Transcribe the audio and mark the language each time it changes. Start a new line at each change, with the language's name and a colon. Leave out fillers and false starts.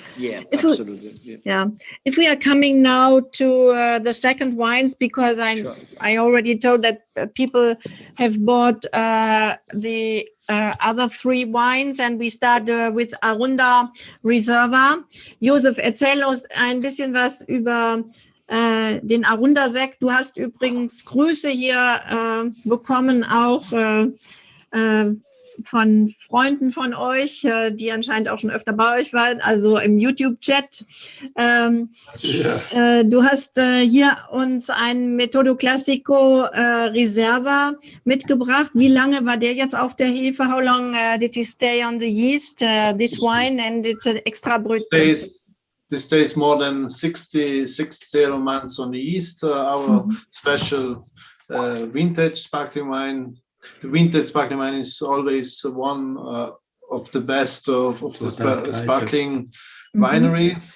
English: Yeah, absolutely. If we are coming now to the second wines, because I already told that people have bought the other three wines, and we start with Arunda Reserva.
German: Josef, erzähl uns ein bisschen was über den Arunda-Sekt. Du hast übrigens Grüße hier bekommen, auch von Freunden von euch, die anscheinend auch schon öfter bei euch waren, also im YouTube-Chat. Du hast hier uns ein Metodo Classico Reserva mitgebracht. Wie lange war der jetzt auf der Hefe?
English: How long did he stay on the yeast, this wine? And it's an extra brut. This stays more than 60 months on the yeast. Our special vintage sparkling wine. The vintage sparkling wine is always one of the best of the sparkling winery.